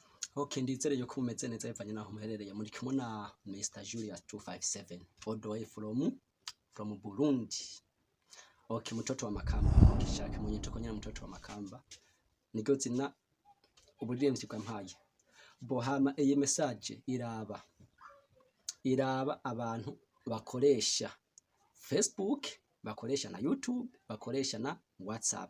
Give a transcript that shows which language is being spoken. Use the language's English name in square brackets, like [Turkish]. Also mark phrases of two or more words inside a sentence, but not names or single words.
[Rundi] Okay, ndizere yuko mumeze neza bivanye naho muherereye. Muri kumwe na Mr Julius 257 [English] all the way from [Rundi] Burundi. [Swahili] Okay, mtoto wa Makamba. [Rundi] Ukishaka mwenyeko nyine [Swahili] mtoto wa Makamba. [Rundi] Niryo zina uburimvyi bwa mpaye. Bohama iyi message iraba abantu bakoresha Facebook, bakoresha na YouTube, bakoresha na WhatsApp.